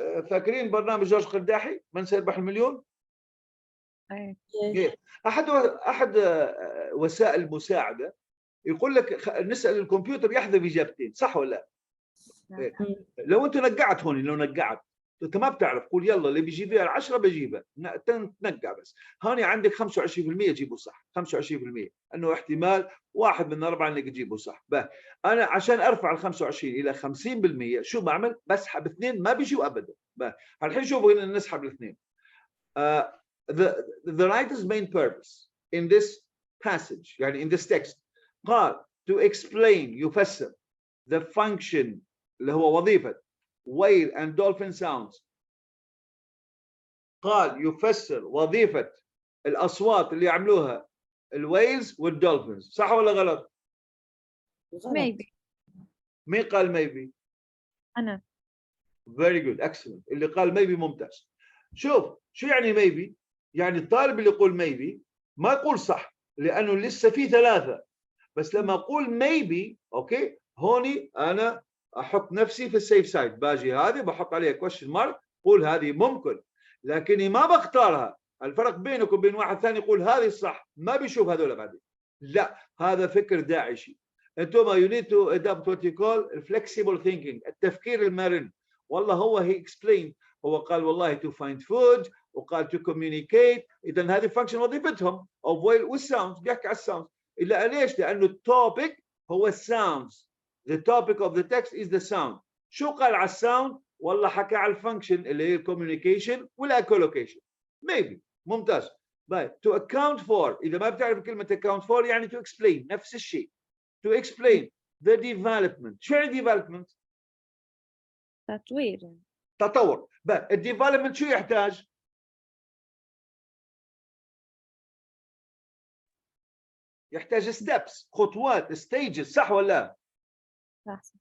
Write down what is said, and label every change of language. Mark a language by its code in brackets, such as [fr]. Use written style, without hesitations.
[ar] فاكرين برنامج جورج قرداحي من سيربح المليون؟ أحد وسائل المساعدة يقول لك نسأل الكمبيوتر يحذف إجابتين، صح ولا لا؟ لو أنت نقعت هوني، لو نقعت أنت ما بتعرف، قول يلا اللي بيجيب فيها 10 بجيبها، تنقع بس. هوني عندك 25% جيبه صح، 25% أنه احتمال 1 من 4 إنك تجيبه صح. أنا عشان أرفع ال 25 إلى 50% شو بعمل؟ بسحب 2 ما بيجوا أبدا. الحين شوفوا هنا نسحب الاثنين. [en] The writer's main purpose in this passage [ar] يعني [en] in this text [ar] قال [en] to explain [ar] يفسر [en] the function [ar] اللي هو وظيفة [en] whale and dolphin sounds. [ar] قال يفسر وظيفة الأصوات اللي يعملوها الويلز والدولفينز، صح ولا غلط؟ [en] maybe. [ar] مين قال [en] maybe؟ [ar] أنا. [en] very good, excellent. [ar] اللي قال [en] maybe [ar] ممتاز. شوف شو يعني maybe؟ يعني الطالب اللي يقول maybe ما يقول صح، لانه لسه في ثلاثه. بس لما اقول [en] maybe [ar] اوكي هوني انا احط نفسي في السيف سايد، باجي هذه بحط عليها question mark، قول هذه ممكن، لكني ما بختارها. الفرق بينك وبين واحد ثاني يقول هذه الصح ما بيشوف هذول بعدين، لا هذا فكر داعشي. انتم [en] you need to adopt what you call flexible thinking، [ar] التفكير المرن. والله هو [en] he explained، [ar] هو قال والله [en] to find food [ar] وقال [en] to communicate، [ar] اذا هذه [en] function [ar] وظيفتهم [en] avoid [ar] والساوند، بيحكي على الساوند. الا ليش؟ لانه التوبيك هو الساوندز، [en] the topic of the text is the sound. [ar] شو قال على الساوند؟ والله حكى على الفانكشن اللي هي الكوميونيكيشن والاكولوكيشن. [en] maybe [ar] ممتاز. طيب [en] to account for، [ar] اذا ما بتعرف كلمه [en] account for [ar] يعني [en] to explain، [ar] نفس الشيء [en] to explain the development. [ar] شو يعني development؟ تطوير. تطور. الديفلوبمنت شو يحتاج؟ يحتاج ستيبس، خطوات، ستيجز، صح ولا لا؟ صح.